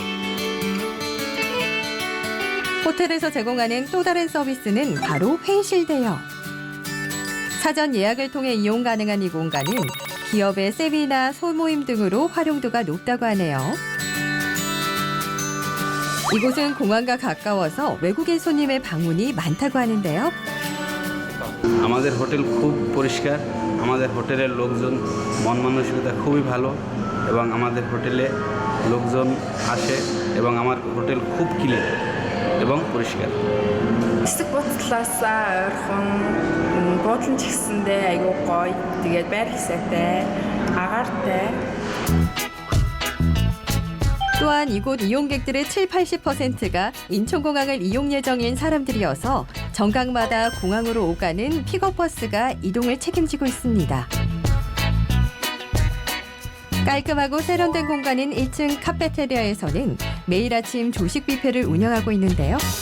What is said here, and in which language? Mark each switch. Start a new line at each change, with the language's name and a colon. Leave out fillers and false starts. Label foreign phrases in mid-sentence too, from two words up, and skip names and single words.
Korean: 호텔에서 제공하는 또 다른 서비스는 바로 회의실 대여. 사전 예약을 통해 이용 가능한 이 공간은 기업의 세미나 소모임 등으로 활용도가 높다고 하네요. 이곳은 공항과 가까워서 외국인 손님의 방문이 많다고 하는데요.
Bangla: আমাদের হোটেল খুব পরিষ্কার, আমাদের হোটেলের লোকজন মন মানসিকতা খুবই ভালো এবং আমাদের হোটেলে লোকজন আসে এবং আমার হোটেল খুব ক্লিন এবং পরিষ্কার.
Mongolian: Хэсэг буцлаасаа ойрхон буудлын ч гэсэндээ айгүй гоё. Тэгээд байр хэсэгтэй, агаартай.
Korean: 또한 이곳 이용객들의 70-80%가 인천공항을 이용 예정인 사람들이어서 정각마다 공항으로 오가는 픽업버스가 이동을 책임지고 있습니다. 깔끔하고 세련된 공간인 1층 카페테리아에서는 매일 아침 조식 뷔페를 운영하고 있는데요.